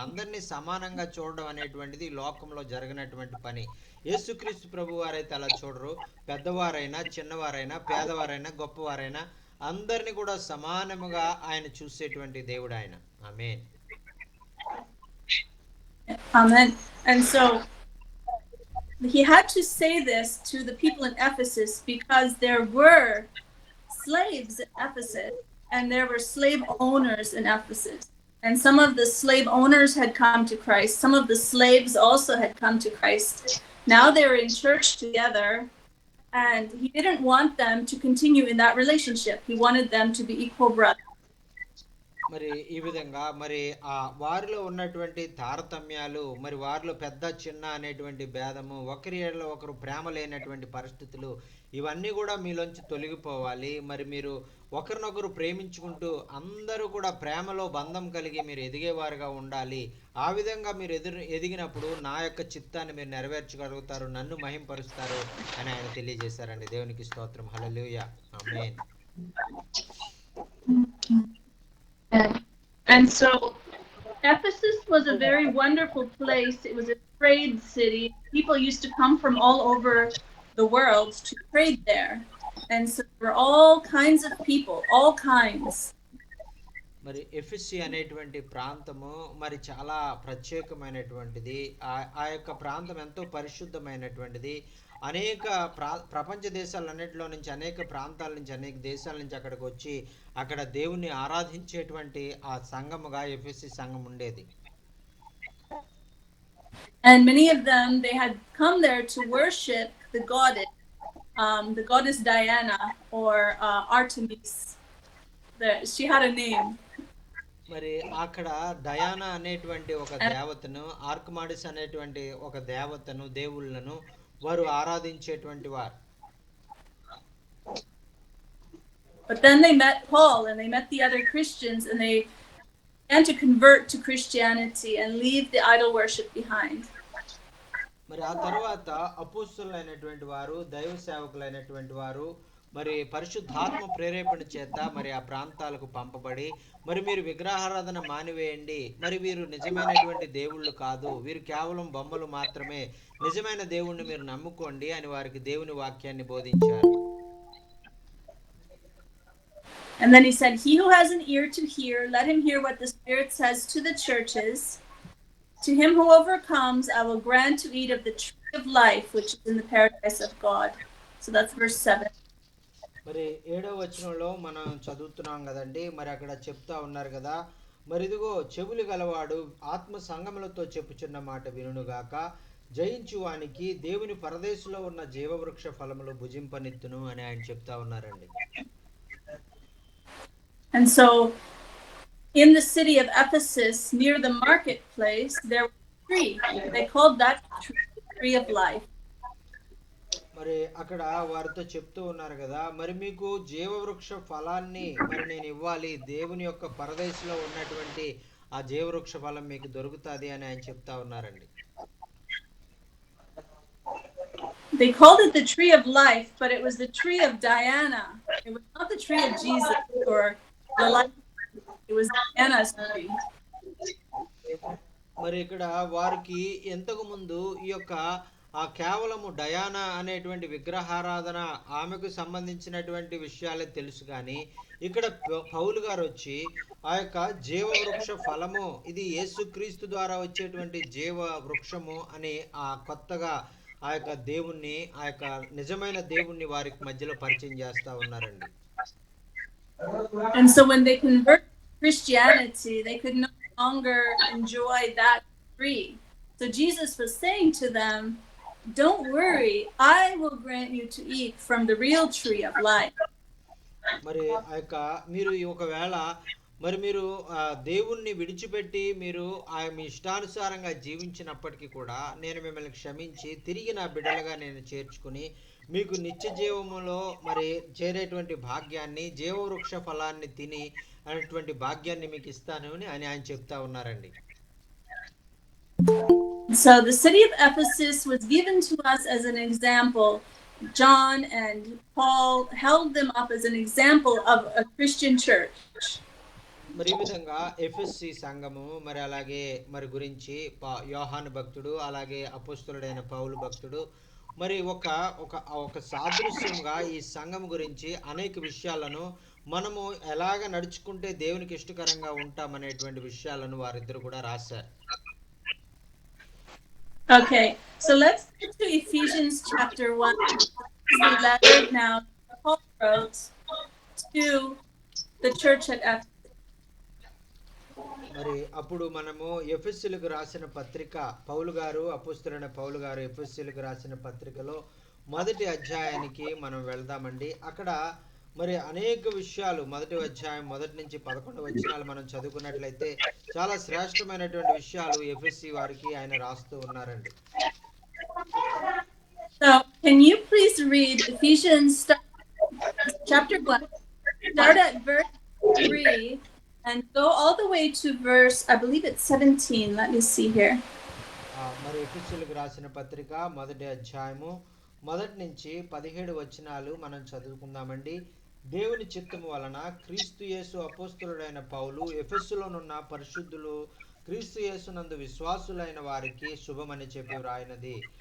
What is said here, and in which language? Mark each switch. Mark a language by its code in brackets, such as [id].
[te] అందరినీ సమానంగా చూడడం అనేటువంటిది లోకంలో జరిగినటువంటి పని. యేసుక్రీస్తు ప్రభు వారైతే అలా చూడరు. పెద్దవారైనా, చిన్నవారైనా, పేదవారైనా, గొప్పవారైనా అందరినీ కూడా సమానముగా ఆయన చూసేటువంటి దేవుడు ఆయన. ఆమేన్. [en] Amen. And so he had to say this to the people in Ephesus because there were slaves in Ephesus and there were slave owners in Ephesus. And some of the slave owners had come to Christ. Some of the slaves also had come to Christ. Now they were in church together, and he didn't want them to continue in that relationship. He wanted them to be equal brothers. [te] మరి ఈ విధంగా మరి ఆ వారిలో ఉన్నటువంటి తారతమ్యాలు, మరి వారిలో పెద్ద చిన్న అనేటువంటి భేదము, ఒకరి ఏళ్ళలో ఒకరు ప్రేమ లేనటువంటి పరిస్థితులు, ఇవన్నీ కూడా మీలోంచి తొలగిపోవాలి. మరి మీరు ఒకరినొకరు ప్రేమించుకుంటూ అందరూ కూడా ప్రేమలో బంధం కలిగి మీరు ఎదిగేవారుగా ఉండాలి. ఆ విధంగా మీరు ఎదిగినప్పుడు నా యొక్క చిత్తాన్ని మీరు నెరవేర్చగలుగుతారు, నన్ను మహింపరుస్తారు అని ఆయన తెలియజేశారండి. దేవునికి స్తోత్రం. హల్లెలూయా. ఆమేన్. [en] And so Ephesus was a very wonderful place. It was a trade city. People used to come from all over the world to trade there. And so there were all kinds of people, all kinds. [te] మరి ఎఫెసీ అనేటువంటి ప్రాంతము మరి చాలా ప్రత్యేకమైనటువంటిది. ఆ యొక్క ప్రాంతం ఎంతో పరిశుద్ధమైనటువంటిది. అనేక ప్రపంచ దేశాలన్నింటిలో నుంచి, అనేక ప్రాంతాల నుంచి, అనేక దేశాల నుంచి అక్కడికి వచ్చి అక్కడ దేవుణ్ణి ఆరాధించేటువంటి ఆ సంఘముగా ఎఫెసీ సంఘం ఉండేది. [en] And many of them, they had come there to worship the goddess Diana or Artemis. She had a name. [te] మరి అక్కడ డయానా అనేటువంటి ఒక దేవతను, ఆర్కమాడిస్ అనేటువంటి ఒక దేవతను, దేవుళ్ళను వారు ఆరాధించేటువంటి వారు. [en] But then they met Paul and they met the other Christians and they began to convert to Christianity and leave the idol worship behind. [te] మరి ఆ తర్వాత అపోస్తలులైనటువంటి వారు, దైవ సేవకులైనటువంటి వారు మరి పరిశుద్ధాత్మ ప్రేరేపణ చేత మరి ఆ ప్రాంతాలకు పంపబడి, మరి మీరు విగ్రహారాధన మానివేయండి, మరి వీరు నిజమైనటువంటి దేవుళ్ళు కాదు, వీరు కేవలం బొమ్మలు మాత్రమే, నిజమైన దేవుణ్ణి మీరు నమ్ముకోండి అని వారికి దేవుని వాక్యాన్ని బోధించారు. [en] And then he said, "He who has an ear to hear, let him hear what the Spirit says to the churches. To him who overcomes, I will grant to eat of the tree of life, which is in the paradise of God." So that's verse 7. [te] మరి 7వ వచనంలో మనం చదువుతున్నాం కదండి. మరి అక్కడ చెప్తా ఉన్నారు కదా, మరి ఇదిగో చెవులు గలవాడు ఆత్మ సంగములతో చెప్పుచున్న మాట వినుగాక, జయించు వానికి దేవుని పరదేశంలో ఉన్న జీవవృక్ష ఫలములు భుజింపనిత్తును అని ఆయన చెప్తా ఉన్నారండి. [en] And so in the city of Ephesus, near the marketplace, there was a tree. They called that tree the tree of life. [te] మరి అక్కడ వారితో చెప్తూ ఉన్నారు కదా, మరి మీకు జీవవృక్ష ఫలాన్ని మరి నేను ఇవ్వాలి, దేవుని యొక్క పరదేశంలో ఉన్నటువంటి ఆ జీవవృక్ష ఫలం మీకు దొరుకుతుంది అని ఆయన చెప్తా ఉన్నారండి. [en] They called it the tree of life, but it was the tree of Diana. It was not the tree of Jesus or the life. It was Diana's tree. [te] మరి ఇక్కడ వారికి ఎంతకు ముందు ఈ యొక్క ఆ కేవలము డయానా అనేటువంటి విగ్రహారాధన ఆమెకు సంబంధించినటువంటి విషయాలే తెలుసు, కానీ ఇక్కడ పౌలు గారు వచ్చి ఆ యొక్క జీవవృక్ష ఫలము ఇది యేసుక్రీస్తు ద్వారా వచ్చేటువంటి జీవ వృక్షము అని ఆ కొత్తగా ఆ యొక్క దేవుణ్ణి, ఆ యొక్క నిజమైన దేవుణ్ణి వారికి మధ్యలో పరిచయం చేస్తా ఉన్నారండి. [en] And so when they converted to Christianity, they could no longer enjoy that tree. So Jesus was saying to them, "Don't worry, I will grant you to eat from the real tree of life." [te] మరి ఆ యొక్క మీరు ఒకవేళ మరి మీరు దేవుణ్ణి విడిచిపెట్టి మీరు మీ ఇష్టానుసారంగా జీవించినప్పటికీ కూడా నేను మిమ్మల్ని క్షమించి తిరిగి నా బిడ్డలుగా నేను చేర్చుకుని మీకు నిత్య జీవములో మరి చేరేటువంటి భాగ్యాన్ని, జీవవృక్ష ఫలాన్ని తిని అనేటువంటి భాగ్యాన్ని మీకు ఇస్తాను అని ఆయన చెప్తా ఉన్నారండి. [en] So the city of Ephesus was given to us as an example. John and Paul held them up as an example of a Christian church. [te] మరి ఈ విధంగా ఎఫెస్సి సంఘము మరి అలాగే మరి గురించి యోహాను భక్తుడు అలాగే అపోస్తలుడైన పౌలు భక్తుడు మరి ఒక సాదృశ్యంగా ఈ సంఘం గురించి అనేక విషయాలను మనము ఎలాగ నడుచుకుంటే దేవునికి ఇష్టకరంగా ఉంటామనేటువంటి విషయాలను వారిద్దరు కూడా రాశారు. [en] Okay, so let's go to Ephesians chapter 1. This is the letter now Paul wrote to the church at Ephesus. [te] మరి అప్పుడు మనము ఎఫెసీయులకు రాసిన పత్రిక పౌలు గారు, అపోస్తలుడైన పౌలు గారు ఎఫెసీయులకు రాసిన పత్రికలో మొదటి అధ్యాయానికి మనం వెళ్దామండి. అక్కడ మరి అనేక విషయాలు మొదటి అధ్యాయం 1 నుంచి 11 వచనాలు మనం చదువుకున్నట్లయితే చాలా శ్రేష్టమైనటువంటి విషయాలు ఎఫెసీ వారికి ఆయన రాస్తూ ఉన్నారండి. [en] So, can you please read Ephesians chapter 1, start at verse 3 and go all the way to verse, I believe it's 17. Let me see here. [te] మరి ఎఫెసీయులకు రాసిన పత్రిక మొదటి అధ్యాయము 1 నుంచి 17 వచనాలు మనం చదువుకుందామండి. దేవుని చిత్తము వలన క్రీస్తు యేసు అపోస్తలుడైన పౌలు ఎఫెసులోనున్న పరిశుద్ధులు క్రీస్తు యేసునందు విశ్వాసులైన వారికి శుభమని చెప్పి వ్రాయినది.